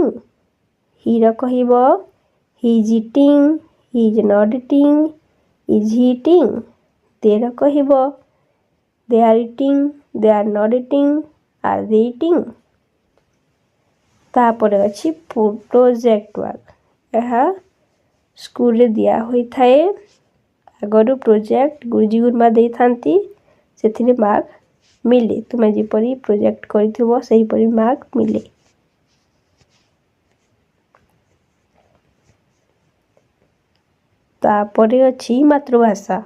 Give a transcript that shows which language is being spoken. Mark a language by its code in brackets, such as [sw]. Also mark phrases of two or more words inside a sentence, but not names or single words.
[en] he [or] ର କହିବୁ [en] he is eating, he is not eating, is he eating. they [or] ର କହିବୁ [en] they are eating, they are not eating, are they eating. [or] ତାପରେ ଅଛି [en] project work. [or] ଏହା ସ୍କୁଲରେ ଦିଆ ହୋଇଥାଏ. ଆଗରୁ ପ୍ରୋଜେକ୍ଟ ଗୁରୁଜୀ ଗୁରୁମା ଦେଇଥାନ୍ତି. ସେଥିରେ ମାର୍କ ମିଳେ. ତୁମେ ଯେପରି ପ୍ରୋଜେକ୍ଟ କରିଥିବ ସେହିପରି ମାର୍କ ମିଳେ. ତାପରେ ଅଛି ମାତୃଭାଷା.